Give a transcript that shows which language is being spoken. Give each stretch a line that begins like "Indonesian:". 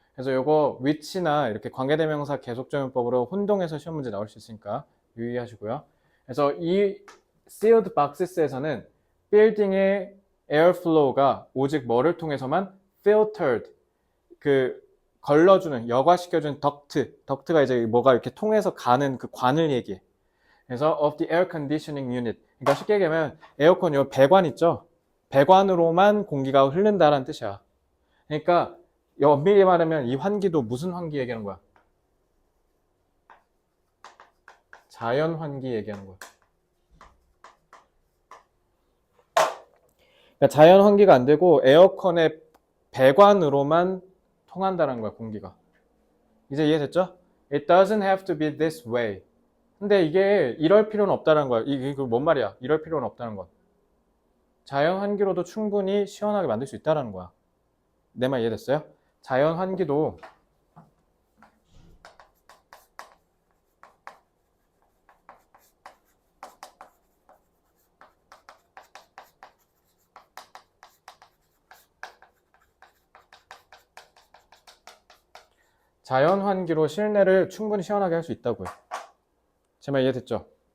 Korean: 그래서 요거 위치나 이렇게 관계대명사 계속적용법으로 혼동해서 시험 문제 나올 수 있으니까 유의하시고요. 그래서 이 sealed boxes에서는 빌딩의 airflow가 오직 뭐를 통해서만 filtered, 그 걸러주는, 여과시켜주는 덕트가 이제 뭐가 이렇게 통해서 가는 그 관을 얘기해.
English: 그래서 of the air conditioning unit.
Korean: 그러니까 쉽게 얘기하면 에어컨 요 배관 있죠? 배관으로만 공기가 흐른다라는 뜻이야. 그러니까 엄밀히 말하면 이 환기도 무슨 환기 얘기하는 거야? 자연 환기 얘기하는 거야. 그러니까 자연 환기가 안 되고 에어컨의 배관으로만 통한다는 거야, 공기가. 이제 이해됐죠?
English: It doesn't have to be this way.
Korean: 근데 이게 이럴 필요는 없다는 거야. 이게 뭔 말이야? 이럴 필요는 없다는 건. 자연 환기로도 충분히 시원하게 만들 수 있다는 거야. 내 말 이해됐어요? 자연 환기도 자연 환기로 실내를 충분히 시원하게 할 수 있다고요. 제 말 이해됐죠?